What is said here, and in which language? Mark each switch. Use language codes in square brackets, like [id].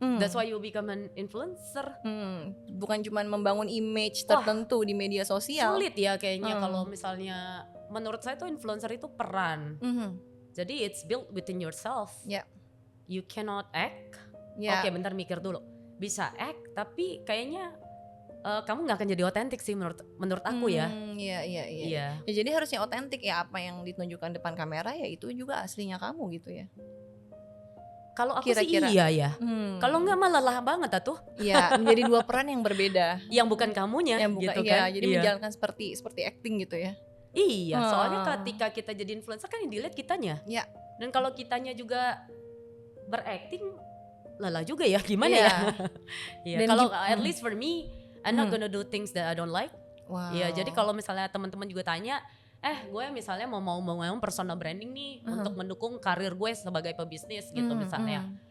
[en] That's why you become an influencer. [id] Bukan cuma membangun image tertentu di media sosial. Sulit ya kayaknya kalau misalnya menurut saya tuh influencer itu peran. [en] Jadi it's built within yourself. You cannot act. [id] Oke, bentar mikir dulu. Bisa act tapi kayaknya kamu nggak akan jadi otentik sih menurut aku ya. Iya. Ya, jadi harusnya otentik ya, apa yang ditunjukkan depan kamera ya itu juga aslinya kamu gitu ya. Kalau aku kira-kira sih iya ya. Kalau nggak malah lelah banget atuh. Iya, menjadi dua peran yang berbeda. Yang bukan kamunya gitu kan. Jadi menjalankan seperti acting gitu ya. Iya, soalnya ketika kita jadi influencer kan yang dilihat kitanya. Dan kalau kitanya juga berakting, lelah juga ya, gimana ya? [en] Kalau at least for me, I'm not gonna do things that I don't like. [id] Iya, jadi kalau misalnya teman-teman juga tanya, gue misalnya mau personal branding nih untuk mendukung karir gue sebagai pebisnis gitu misalnya.